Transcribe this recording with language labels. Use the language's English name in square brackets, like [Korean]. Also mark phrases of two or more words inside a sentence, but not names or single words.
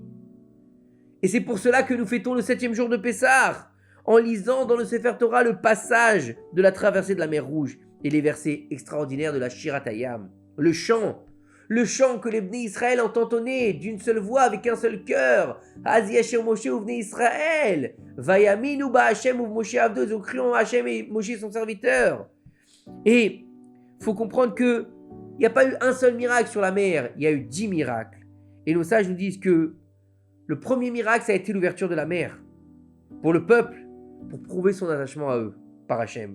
[French] Et c'est pour cela que nous fêtons le 7e jour de Pessah, en lisant dans le Sefer Torah le passage de la traversée de la mer Rouge et les versets extraordinaires de la Shirat Hayam, le chant que les Bnei Israël ont entonné d'une seule voix avec un seul cœur. [Hebrew] אז ישיר משה ובני ישראל, ויאמינו בהשם ומשה עבדו, [French] ils ont crié en Hashem et Moshe son serviteur. Et il faut comprendre que il n'y a pas eu un seul miracle sur la mer, il y a eu 10 miracles. Et nos sages nous disent que le premier miracle, ça a été l'ouverture de la mer. pour le peuple, pour prouver son attachement à eux, par Hachem.